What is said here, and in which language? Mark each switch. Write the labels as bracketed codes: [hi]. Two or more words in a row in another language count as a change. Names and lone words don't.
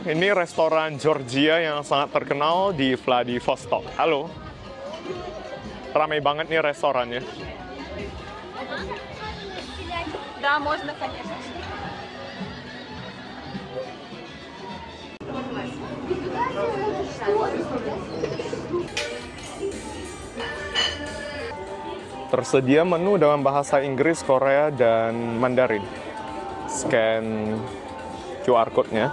[id] Ini restoran Georgia yang sangat terkenal di Vladivostok. Halo. Ramai banget nih restorannya. [ru] Да, можно, конечно. [id] Tersedia menu dengan bahasa Inggris, Korea, dan Mandarin. [en] Scan QR code- [id] nya.